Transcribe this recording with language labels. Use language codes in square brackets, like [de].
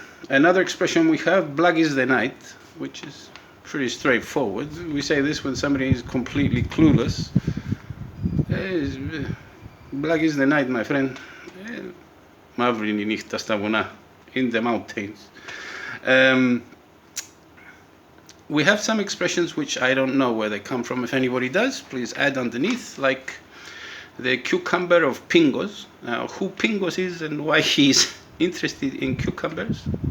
[en] Another expression we have, black is the night, which is pretty straightforward. We say this when somebody is completely clueless. Black is the night, my friend. [el] Μαύρη είναι η νύχτα στα βουνά, [en] in the mountains. We have some expressions which I don't know where they come from. If anybody does, please add underneath, like the cucumber of Pingos. Now, who Pingos is and why he's interested in cucumbers?